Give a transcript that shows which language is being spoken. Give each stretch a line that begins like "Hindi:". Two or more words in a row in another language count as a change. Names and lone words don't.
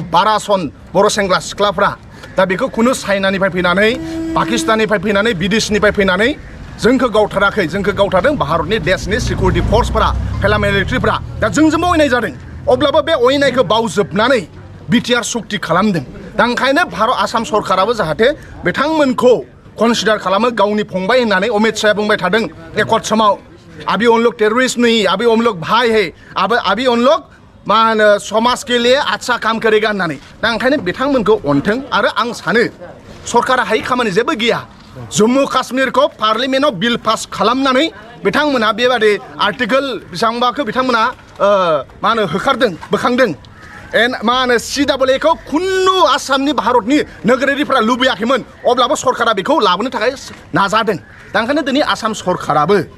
Bodo: बारा सन बर' सेंग्रा सिख्लाफ्रा दा बेखौ खुनु चाइनानिफ्राय फैनानै पाकिस्ताननिफ्राय फैनानै बिदेशनिफ्राय फैनानै जोंखौ गावथाराखै जोंखौ गावथारदों भारतनि देशनि सिकिउरिटि फर्सफोरा पेरामिलिटारिफ्रा दा जोंजोंबो अयनाय जादों अब्लाबो बे अयनायखौ बावजोबनानै बिटिआर सुक्ति खालामदों दा ओंखायनो भारत आसाम सरकाराबो जाहाथे बिथांमोनखौ कनसिडार खालामो गावनि फंबाय होननानै अमित शाहया बुंबाय थादों एकर्ड समाव
Hindi: अभी उन लोग टेररिस्ट नहीं अभी उन लोग भाई है अभी उन लोग
Bodo: मा होनो
Hindi: समाज के लिए अच्छा काम करेगा
Bodo: होननानै दा ओंखायनो बिथांमोनखौ अनथों आरो आं सानो सरकारा हायै खामानि जेबो गैया जम्मु काश्मीरखौ पार्लियामेन्टआव बिल पास खालामनानै बिथांमोना बेबादि आर्टिकेल बेसेबांबाखौ बिथांमोना मा होनो होखारदों बोखांदों मा होनो CAAखौ खुनु आसामनि भारतनि नोगोरारिफ्रा लुबैयाखैमोन अब्लाबो सरकारा बेखौ लाबोनो थाखाय नाजादों दा ओंखायनो दिनै आसाम सरकाराबो